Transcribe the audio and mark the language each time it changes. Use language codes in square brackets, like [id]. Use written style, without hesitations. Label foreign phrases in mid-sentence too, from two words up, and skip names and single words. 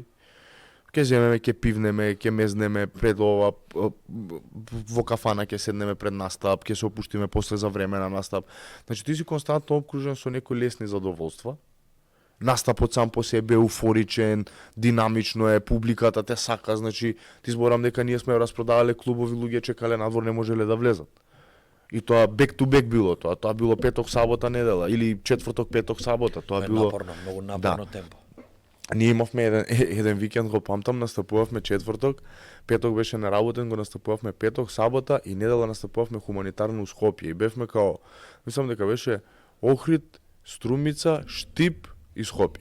[mk] Ке земеме, ке пивнеме, ке мезнеме пред ова, во кафана ке седнеме пред настап, ке се опуштиме после за време на настап. Значи ти си константно обкружен со некои лесни задоволства. Настапот сам по себе е уфоричен, динамично е, публиката те сака, значи ти зборам дека ние сме распродавале клубови, луѓе чекале надвор, не можеле да влезат. И тоа [en] back to back [mk] било тоа. Тоа било петок, сабота, недела или четврток, петок, сабота. Тоа било напорно, многу напорно темпо. Ние имавме еден викенд, го памтам, настапувавме четврток, петок беше неработен, го настапувавме петок, сабота и недела настапувавме хуманитарно у Скопје. И бевме као, мислам дека беше Охрид, Струмица, Штип и Скопје.